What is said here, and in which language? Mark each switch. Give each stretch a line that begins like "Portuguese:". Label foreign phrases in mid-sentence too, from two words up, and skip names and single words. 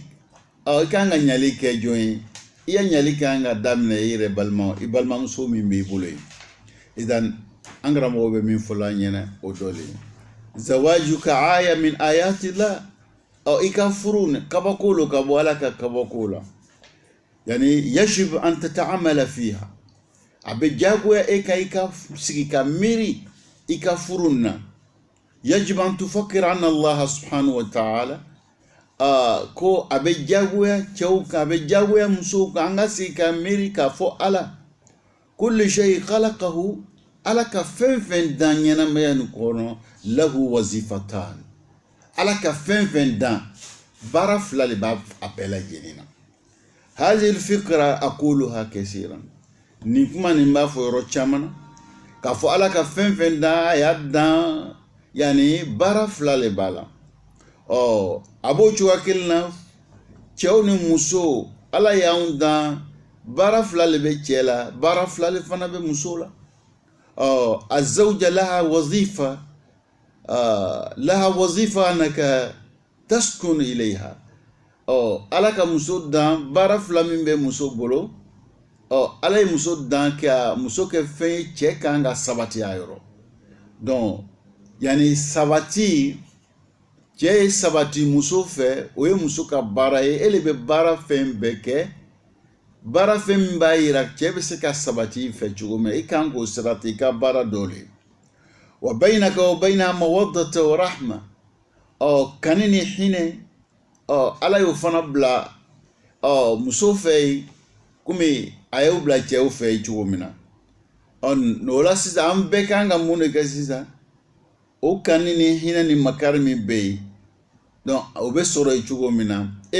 Bambara: i kan ka ɲali kɛ jɔn ye i ya ɲali kan ka daminɛ i yɛrɛ i balimamuso min b'i bolo ye izan an karamɔgɔ bɛ min fɔla an ɲɛnɛ o dɔ le ye zawaju ka aya min ayati la i ka furu kabako lo ka bɔ ala ka kabako la
Arabic: يعني يجب أن تتعامل فيها
Bambara: a bɛ diyagoya e ka i ka sigi ka miiri i ka furu na
Arabic: يجب أن تفكر أن الله سبحانه وتعالى
Bambara: ko a bɛ diyagoya cɛw kan a bɛ diyagoya musow kan an ka sigi ka miiri k'a fɔ ala
Arabic: كل شيء خلقه
Bambara: ala ka fɛn fɛn dan ɲɛnamaya nin kɔnɔ
Arabic: له وظيفتان
Bambara: ala ka fɛn fɛn dan baara fila de b'a bɛɛ lajɛlen na
Arabic: هذه الفكرة أقولها كثيرا
Bambara: nin kuma nin b'a fɔ yɔrɔ caman na k'a fɔ ala ka fɛn fɛn dan a y'a dan yani baara fila de b'a la a b'o cogoya kelen na cɛw ni musow ala y'anw dan baara fila de bɛ cɛ la baara fila de fana bɛ muso la
Arabic: الزوجة لها وظيفة أنك تسكن إليها
Bambara: ala ka muso dan baara fila min bɛ muso bolo ala ye muso dan ka muso kɛ fɛn ye cɛ kan ka sabati a yɔrɔ donc yani sabati cɛ ye sabati muso fɛ o ye muso ka baara ye ele bɛ baara fɛn bɛɛ kɛ baara fɛn min b'a yira cɛ bɛ se ka sabati fɛ cogo min i kan k'o sirati i ka baara dɔ le
Arabic: وبينك وبين مودة ورحمة
Bambara: kani ni hinɛ ala y'o fana bila muso fɛ yen komi a y'o bila cɛw fɛ yen cogo min na o la sisan an bɛɛ kan ka mun de kɛ sisan o kani ni hinɛ ni makari min bɛ yen donc o bɛ sɔrɔ yen cogo min na e